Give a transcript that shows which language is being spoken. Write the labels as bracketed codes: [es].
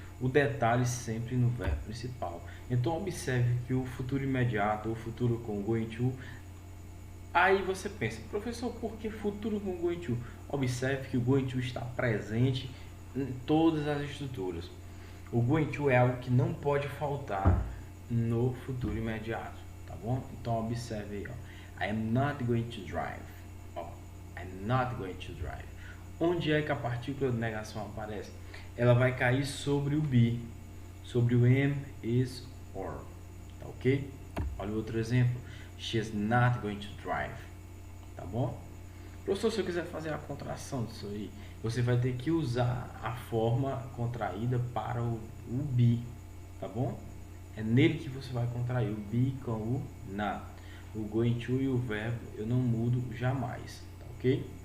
[pt] O detalhe sempre no verbo principal. Então observe que o futuro imediato, o futuro com going to, aí você pensa, professor, por que futuro com going to? Observe que o going to está presente em todas as estruturas. O going to é algo que não pode faltar no futuro imediato, tá bom? Então observe aí, ó. [en] I am not going to drive. Ó, I'm not going to drive. [pt] Onde é que a partícula de negação aparece? Ela vai cair sobre o be, sobre o am, is, or, tá ok? Olha o outro exemplo. [en] She's not going to drive, [pt] tá bom? Professor, se eu quiser fazer a contração disso aí, você vai ter que usar a forma contraída para o be, tá bom? É nele que você vai contrair o be com o not. O going to e o verbo eu não mudo jamais, tá ok?